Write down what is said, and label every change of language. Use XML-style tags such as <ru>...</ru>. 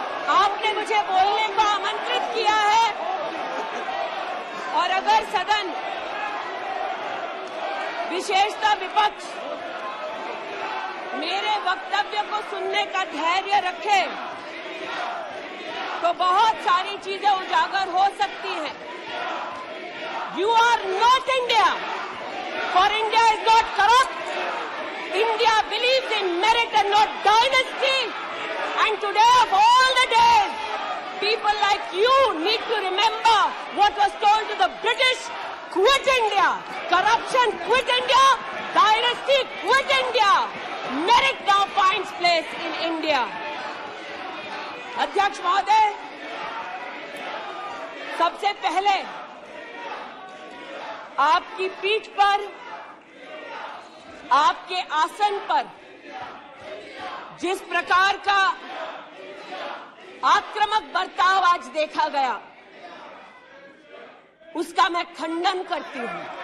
<hi>आपने मुझे बोलने को आमंत्रित किया है और अगर सदन, विशेषतः विपक्ष, मेरे वक्तव्य को सुनने का धैर्य रखे तो बहुत सारी चीजें उजागर हो सकती हैं।</hi> <en>You are not India, for India is not corrupt. India believes in merit and not dynasty. And today of all the days, people like you need to remember what was told to the British: quit India. Corruption, quit India. Dynasty, quit India. Merit now finds place in India.</en> <hi>अध्यक्ष महोदय, सबसे पहले आपकी पीठ पर, आपके आसन पर जिस प्रकार का आक्रामक बर्ताव आज देखा गया, उसका मैं खंडन करती हूं।</hi>